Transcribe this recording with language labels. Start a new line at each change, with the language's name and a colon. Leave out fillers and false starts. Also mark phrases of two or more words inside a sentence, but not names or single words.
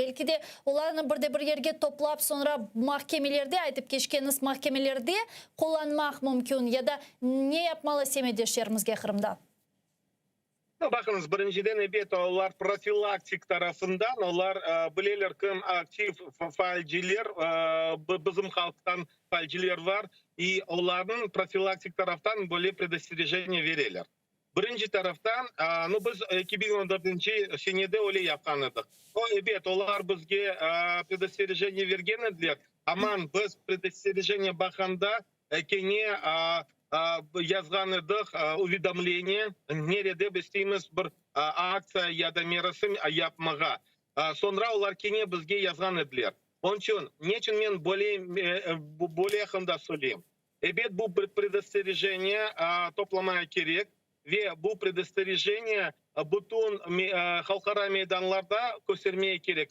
Crimean Tatar: Belki de onlarını bir yerge toplap sonra mahkemelerde aytıp geçkeniz mahkemelerde kullanmak mümkün ya da ne yapmalı semeddeşlerimizge Kırım'da? Bakınız, birinciden onlar profilaktik tarafından, onlar bilirler kim aktif failciler, bizim halktan failciler var, и onların profilaktik taraftan böyle предостережение verirler. Birinci taraftan, biz 2014 senede öyle yapkan edik. Evet, onlar bizge предостережение vergen ediler. Aman biz предостережение bakanda kene yazgan edik уведомление, nerede besteyimiz bir aksiya ya da merasim yapmaga. Sonra onlar kene bizge yazgan ediler. Onun için, niçin men böyle yakında söyleyeyim? Evet, bu предостережение toplamaya gerek. Ve bu предостережение bütün halkara meydanlarda göstermeye gerek.